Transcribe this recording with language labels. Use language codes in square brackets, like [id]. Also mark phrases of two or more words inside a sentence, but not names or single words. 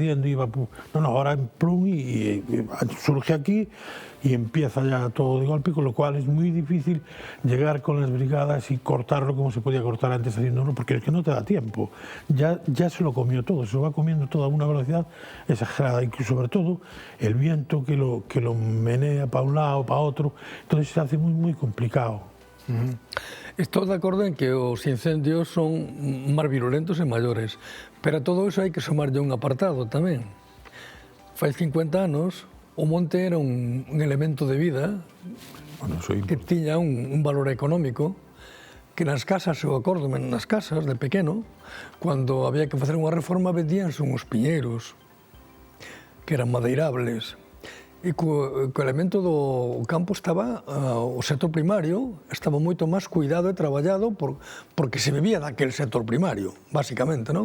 [es] ardiendo, no, ahora en plum y surge aquí y empieza ya todo de golpe, con lo cual es muy difícil llegar con las brigadas y cortarlo como se podía cortar antes haciéndolo, porque es que no te da tiempo, ya se lo comió todo, se lo va comiendo todo a una velocidad exagerada, y sobre todo el viento que lo menea para un lado, para otro, entonces se hace muy, muy complicado. [gl] Estou de acordo en que os incendios son máis virulentos e maiores, pero a todo iso hai que sumarlle un apartado tamén. Fai 50 anos o monte era un elemento de vida que tiña un valor económico, que nas casas, eu acordo, nas casas de pequeno, cando había que facer unha reforma, vendíanse uns piñeiros, que eran madeirables, e co elemento do campo estaba, o sector primario estaba moito máis cuidado e traballado porque se vivía daquel sector primario, básicamente, non?